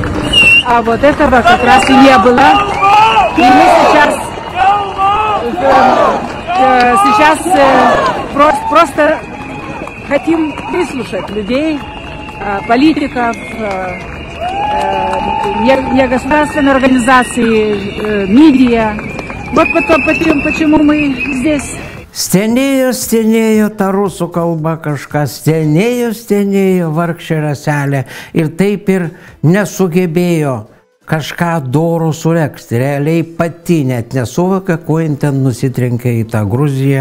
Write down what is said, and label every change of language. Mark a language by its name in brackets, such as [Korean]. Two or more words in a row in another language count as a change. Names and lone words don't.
[Russian] А вот этого как раз и не было. И мы сейчас просто хотим выслушать людей, политиков, негосударственные организации, медиа. Вот почему мы здесь. [Lithuanian] Stenėjo ta rusų kalba kažką, stenėjo vargšė raselė ir taip ir nesugebėjo kažką doro suregzti. Realiai pati net nesuvokė, kuo jin ten nusitrenkė į tą Gruziją.